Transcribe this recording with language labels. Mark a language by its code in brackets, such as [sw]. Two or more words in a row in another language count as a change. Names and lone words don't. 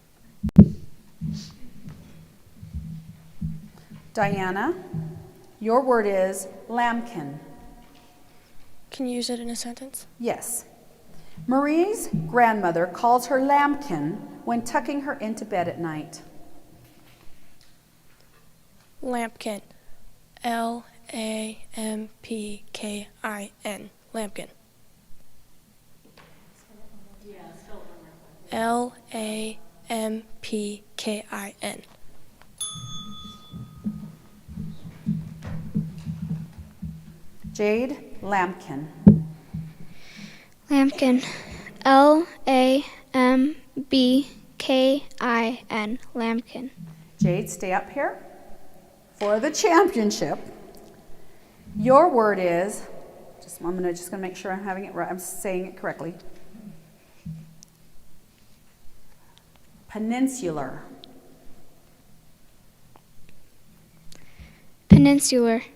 [en] Diana, your word is lambkin. Can you use it in a sentence? Yes. Marie's grandmother calls her lambkin when tucking her into bed at night. Lampkin. LAMPKIN. Lampkin. LAMPKIN. Jade, lambkin. Lambkin. LAMBKIN. Lambkin. Jade, stay up here for the championship. Your word is, I'm just gonna make sure I'm having it right, I'm saying it correctly. Peninsular. Peninsular.